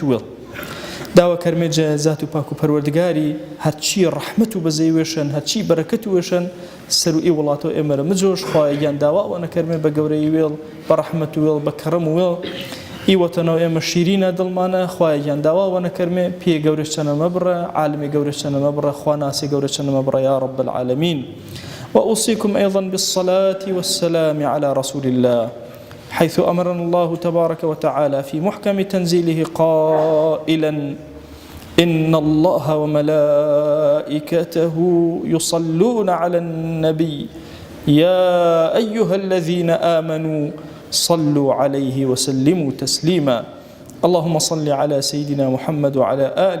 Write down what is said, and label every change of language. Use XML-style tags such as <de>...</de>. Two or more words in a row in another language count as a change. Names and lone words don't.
<hac>وێڵ داوە کەرمێجە زات و پاک و پەروەردگاری هەرچی ڕەحمەت و بەزەی وێشن هەرچی بەرەکەت وێشن سەر و ئی وڵاتەوە ئێمەرە مجۆش خوایەگیان داواوە نەکەرمێ بە گەورەی وێڵ بە ڕەحمەت و وێڵ بە کەڕەم و وێڵ ئی وەتەنەوە ئێمە شیرینە دڵمانە خوایەگیان داواوە نەکەرمێ پێ گەورەش چەنە مەبڕە</hac> <ar>عالمی گەورەش چەنە مەبڕە خوا ناسی گەورە چەنە مەبڕە یا رب العالمین وأوصيكم أيضا بالصلاة والسلام على رسول الله حيث أمرنا الله تبارك وتعالى في محكم تنزيله قائلا إن الله وملائكته يصلون على النبي يا أيها الذين آمنوا صلوا عليه وسلموا تسليما اللهم صل على سيدنا محمد وعلى آل</ar>